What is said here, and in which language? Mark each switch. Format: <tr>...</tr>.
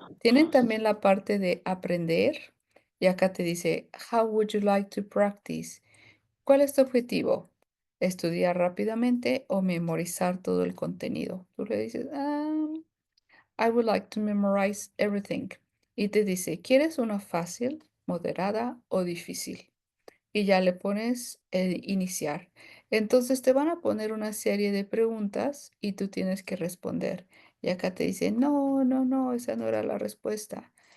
<es>Tienen también la parte de aprender. Y acá te dice,</es> <en>how would you like to practice?</en> <es>¿Cuál es tu objetivo? ¿Estudiar rápidamente o memorizar todo el contenido? Tú le dices,</es> <en>I would like to memorize everything.</en> <es>Y te dice, ¿quieres una fácil, moderada o difícil? Y ya le pones el iniciar. Entonces te van a poner una serie de preguntas y tú tienes que responder. Y acá te dice, no, no, no, esa no era la respuesta.</es>